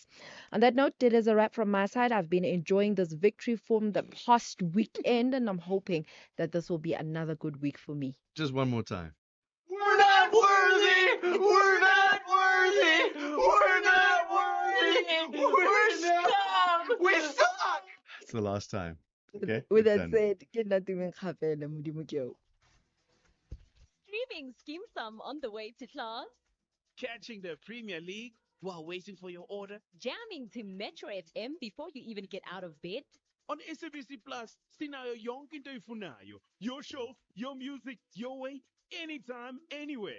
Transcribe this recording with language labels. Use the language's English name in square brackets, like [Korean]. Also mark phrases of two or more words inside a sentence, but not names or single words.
[English] On that note, it is a wrap from my side. I've been enjoying this victory from the past weekend, and I'm hoping that this will be another good week for me. Just one more time. We're not worthy! We're not worthy! We're not worthy! We're scum! We suck! It's the last time. Okay. With We're that done. said, [Tswana] ke nna tumeng kgapela, Modimo ke o. [English] Streaming Scheme Sum on the way to class. Catching the Premier League while waiting for your order. Jamming to Metro FM before you even get out of bed. [Zulu] On SABC Plus, sinayo yonke into ifunayo. [English] Your show, your music, your way, anytime, anywhere.